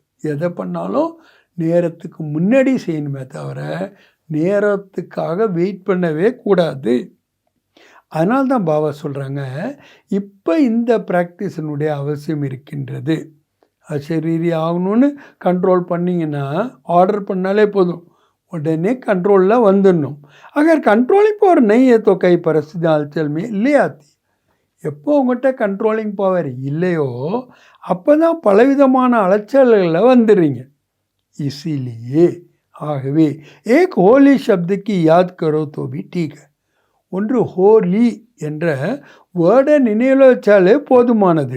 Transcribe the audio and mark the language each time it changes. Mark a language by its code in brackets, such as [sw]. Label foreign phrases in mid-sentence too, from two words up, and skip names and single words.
[ta] எதை பண்ணாலும் நேரத்துக்கு முன்னாடி செய்யணுமே தவிர நேரத்துக்காக வெயிட் பண்ணவே கூடாது. அதனால தான் பாபா சொல்கிறாங்க, இப்போ இந்த ப்ராக்டிஸினுடைய அவசியம் இருக்கின்றது. அசரீரி ஆகணும்னு கண்ட்ரோல் பண்ணிங்கன்னா ஆர்டர் பண்ணாலே போதும், உடனே கண்ட்ரோலில் வந்துடணும். [hi] அகர் [en] controlling power [hi] नहीं है तो कई परिस्थिति हलचल में ले आती. [ta] எப்போ உங்கள்கிட்ட கண்ட்ரோலிங் பவர் இல்லையோ அப்போ தான் பலவிதமான அலைச்சல்களில் வந்துடுறீங்க. [hi] இசிலியே ஆகவே एक होली शब्द को याद करो तो भी ठीक. [ta] ஒன்று ஹோலி என்ற வேர்டை நினைவில் வச்சாலே போதுமானது.